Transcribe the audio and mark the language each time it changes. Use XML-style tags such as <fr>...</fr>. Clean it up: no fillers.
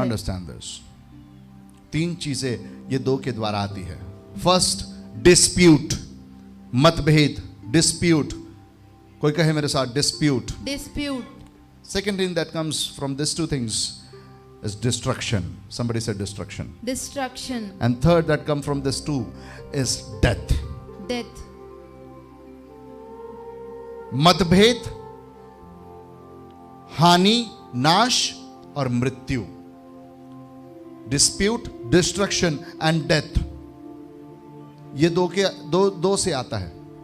<en>Understand this.</en> <hi>3 चीजें ये 2 के द्वारा आती है। फर्स्ट, डिस्प्यूट, मतभेद, डिस्प्यूट। कोई कहे मेरे साथ, dispute.</hi> <en>Dispute. Second thing that comes from this 2 things is destruction. Somebody said destruction. Destruction. And third that come from this 2 is death. Death.</en> <hi>मतभेद, हानि, नाश और मृत्यु।</hi> <en>Dispute, destruction and death.</en> <hi>ये 2 से आता है।</hi>